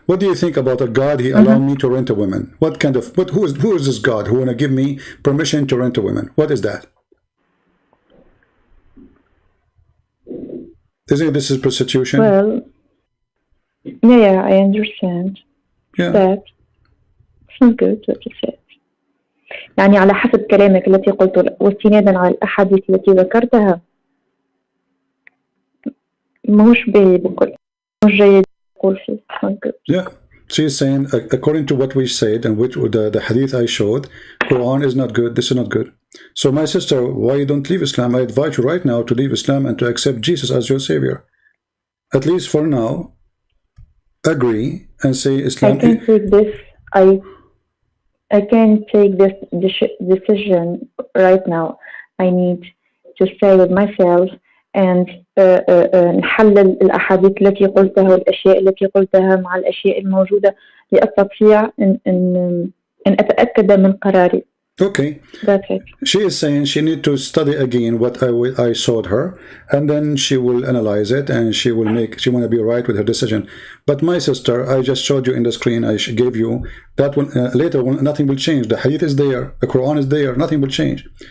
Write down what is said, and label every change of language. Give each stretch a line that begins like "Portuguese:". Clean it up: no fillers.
English: What do you think about a God? He allowed me to rent a woman. What kind of, who is this God who wanna give me permission to rent a woman? What is that? Isn't this is prostitution? Well, yeah, I understand. Yeah. That it's not good what you said.
Arabic: يعني على حسب كلامك التي قلته واستنادا على الأحاديث التي ذكرتها ماهوش بكل مش جيد أقول فيه.
English: Yeah, she is saying according to what we said and which the hadith I showed, Quran is not good. This is not good. So my sister, why you don't leave Islam? I invite you right now to leave Islam and to accept Jesus as your savior. At least for now, agree and say Islam. I can take this. I can't take this decision right now. I need to stay with myself and
Arabic: نحلل الأحاديث التي قلتها والأشياء التي قلتها مع الأشياء الموجودة لأستطيع أن أتأكد من قراري.
English: Okay. That's it. She is saying she need to study again what I showed her, and then she will analyze it and she want to be right with her decision. But my sister, I just showed you in the screen, I gave you that one. Later, nothing will change. The hadith is there, the Quran is there, nothing will change.